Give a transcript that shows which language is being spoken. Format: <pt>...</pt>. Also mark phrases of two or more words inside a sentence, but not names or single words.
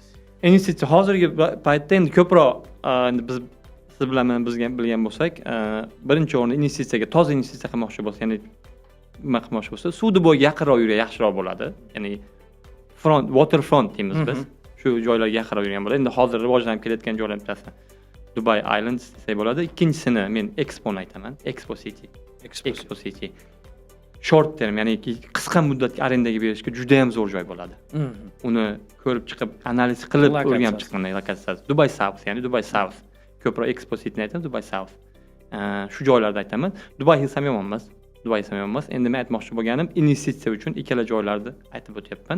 <uz>Investitsiya hozirgi paytda endi ko'proq biz siz bilan men bilgan bo'lsak, birinchi o'rinda investitsiyaga, toza investitsiya qilmoqchi bo'lsa, ya'ni nima qilmoqchi bo'lsa, suvni bo'yiga yaqinroq yursa yaxshiroq bo'ladi. Ya'ni waterfront deymiz biz. Shu joylarga yaqinroq yurgan bo'ladi. Endi hozir rivojlanib kelayotgan joylarning bittasi Dubai Islands desak bo'ladi. Ikkinchisini men Expo'ni aytaman. Expo City.</uz> <en>Short term,</en> <uz>ya'ni qisqa muddatga arendaga berishga juda ham zo'r joy bo'ladi. Uni ko'rib chiqib, analiz qilib o'rganib chiqqanday lokatsiyasi. Dubai South, ya'ni Dubai South. Ko'proq Expo Cityni aytaman, Dubai South. Shu joylarda aytaman. Dubai Hills ham yomon emas. Endi men aytmoqchi bo'lganim, investitsiya uchun ikkala joylarni aytib o'tyapman.</uz>